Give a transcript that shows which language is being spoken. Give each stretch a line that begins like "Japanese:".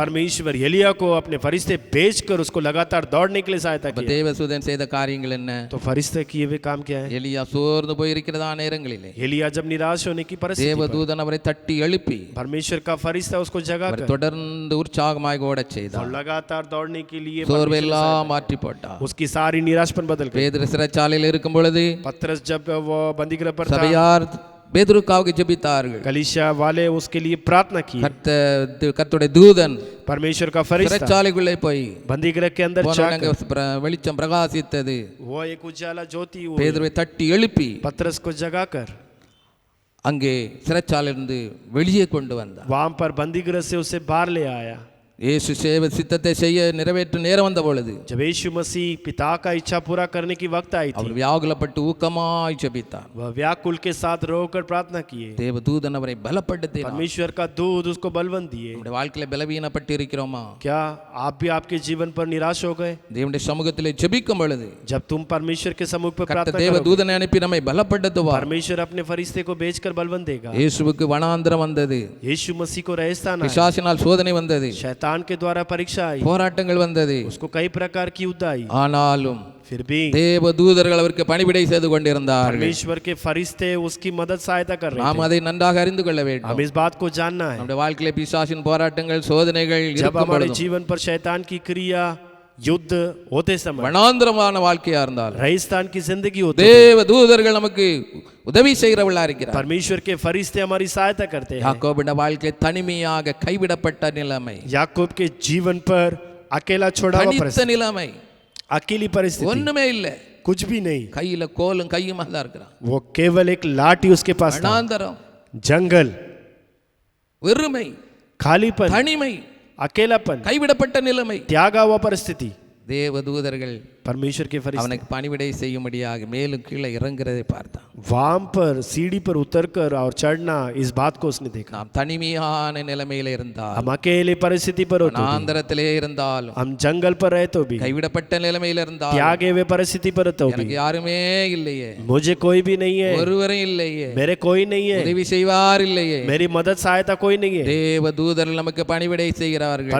Hindi: परमेश्वर एलिया को अपने फरिश्ते भेजकर उसको लगातार दौड़ने के लिए सहायता
Tamil: அப்ப
Hindi: किया।
Tamil: தேவதூதன் செய்த காரியங்கள் என்ன?
Hindi: तो फरिश्ते किए हुए काम क्या है?
Tamil: எலியா சோர்ந்து போயிருக்கிறதா நேரங்களிலே
Hindi: एलिया जब निराश होने की परिस्थिति पर,
Tamil: தேவதூதன் அவரை தட்டி எழுப்பி
Hindi: परमेश्वर का फरिश्ता उसको
Tamil: அவரை
Hindi: जगाकर
Tamil: தொடர்ந்து உற்சாகமாக ஓட
Hindi: और
Tamil: செய்தார்.
Hindi: लगातार दौड़ने के लिए
Tamil: சோர்வை எல்லாம் மாற்றி போட்டார்.
Hindi: उसकी सारी निराशपन बदल गई।
Tamil: பேதுரு சிறைச்சாலையில் இருக்கும் பொழுது
Hindi: पतरस जब वो बंदीगृह पर था,
Tamil: சபையார் பேதுருக்காக ஜெபித்தார்கள்.
Hindi: कलीसिया वाले उसके लिए प्रार्थना की।
Tamil: கர்த்தருடைய தூதன்
Hindi: परमेश्वर का फरिश्ता
Tamil: சிறைச்சாலைக்குள்ளே போய்
Hindi: बंदीगृह के अंदर जाकर
Tamil: வெளிச்சம் பிரகாசித்தது.
Hindi: वो एक उजाला ज्योति हुई,
Tamil: பேதுருவை தட்டி எழுப்பி
Hindi: पतरस को जगाकर
Tamil: அங்கே சிறைச்சாலையிலிருந்து வெளியே கொண்டு வந்தார்.
Hindi: वहां पर बंदीगृह से उसे बाहर ले आया।
Tamil: இயேசு சேவை சித்தத்தை செய்ய நிறைவேற்ற நேரம் வந்த பொழுது
Hindi: जब यीशु मसीह पिता का इच्छा पूरा करने की वक्त आई
Tamil: அவர்
Hindi: थी,
Tamil: வியாகுலப்பட்டு ஊக்கமாய் ஜெபித்தார்.
Hindi: वह व्याकुल के साथ रोकर प्रार्थना किए।
Tamil: தேவதூதன் அவரை பலப்படுத்தினார்.
Hindi: परमेश्वर का दूत उसको बलवंत दिए।
Tamil: நம்முடைய வாழ்க்கையில பலவீனப்பட்டு இருக்கிறோமா?
Hindi: क्या आप भी आपके जीवन पर निराश हो गए?
Tamil: தேவனுடைய சமூகத்திலே ஜெபிக்கும் பொழுது
Hindi: जब तुम परमेश्वर के सम्मुख पर
Tamil: கர்த்தர்
Hindi: प्रार्थना करोगे,
Tamil: தேவதூதனை அனுப்பி நம்மை பலப்படுத்துவார்.
Hindi: परमेश्वर अपने फरिश्ते को भेजकर बलवंत देगा।
Tamil: இயேசுவுக்கு வனாந்தரம் வந்தது,
Hindi: यीशु मसीह को रेगिस्तान आया,
Tamil: பிசாசினால் சோதனை வந்தது,
Hindi: शैतान के द्वारा परीक्षा आई,
Tamil: போராட்டங்கள் வந்தது.
Hindi: उसको कई प्रकार की युद्ध आई,
Tamil: ஆனாலும்
Hindi: फिर भी
Tamil: தேவதூதர்கள் அவருக்கு பணிவிடை செய்து கொண்டிருந்தார்கள்.
Hindi: परमेश्वर के फरिश्ते उसकी मदद सहायता कर रहे
Tamil: நாம்
Hindi: थे।
Tamil: அதை நன்றாக அறிந்து கொள்ள
Hindi: हम
Tamil: வேண்டும்.
Hindi: इस बात को जानना है,
Tamil: நம்முடைய வாழ்க்கையில பிசாசின் போராட்டங்கள் சோதனைகள்
Hindi: जब
Tamil: இருக்கும்
Hindi: हमारे
Tamil: பொழுதும்
Hindi: जीवन पर शैतान की क्रिया युद्ध होते समय,
Tamil: வனாந்தரமான வாழ்க்கையா இருந்தாலும்
Hindi: रेगिस्तान की जिंदगी होती है,
Tamil: தேவதூதர்கள் நமக்கு உதவி செய்கிறவர்களா இருக்கிறார்.
Hindi: परमेश्वर के फरिश्ते हमारी सहायता करते हैं।
Tamil: யாக்கோபின் வாழ்க்கை தனிமையாக கைவிடப்பட்ட நிலைமை,
Hindi: याकूब के जीवन पर अकेला छोड़ा हुआ
Tamil: தனித்த
Hindi: परिस्थिति,
Tamil: நிலைமை,
Hindi: अकेली परिस्थिति,
Tamil: ஒண்ணுமே இல்ல,
Hindi: कुछ भी नहीं,
Tamil: கையில கோலும் கையுமா தான் இருக்கிறான்.
Hindi: वो केवल एक लाठी उसके पास था,
Tamil: வனாந்தரம்,
Hindi: जंगल,
Tamil: வெறுமை,
Hindi: खालीपन,
Tamil: தனிமை,
Hindi: अकेलापन,
Tamil: கைவிடப்பட்ட நிலைமை.
Hindi: त्यागा हुआ परिस्थिति।
Tamil: தேவதூதர்கள்
Hindi: परमेश्वर के फरिश्ते
Tamil: அவனுக்கு பணிவிடை செய்யும்படியாக மேலும் கீழே இறங்குறதை பார்த்தான்.
Hindi: वहां पर सीढ़ी पर उतरकर और चढ़ना, इस बात को उसने देखा।
Tamil: நாம் தனிமையான நிலைமையில இருந்தால்,
Hindi: हम अकेले परिस्थिति पर होते,
Tamil: வனாந்தரத்திலே இருந்தாலும்,
Hindi: हम जंगल पर रहे तो भी,
Tamil: கைவிடப்பட்ட நிலைமையில இருந்தாலும்,
Hindi: त्यागे हुए परिस्थिति पर तो भी,
Tamil: எனக்கு யாருமே இல்லையே,
Hindi: मुझे कोई भी नहीं है,
Tamil: ஒருவரும் இல்லையே,
Hindi: मेरे कोई नहीं है,
Tamil: உதவி செய்வார் இல்லையே,
Hindi: मेरी मदद सहायता कोई नहीं है।
Tamil: தேவதூதர்கள் நமக்கு பணிவிடை செய்கிறார்கள்.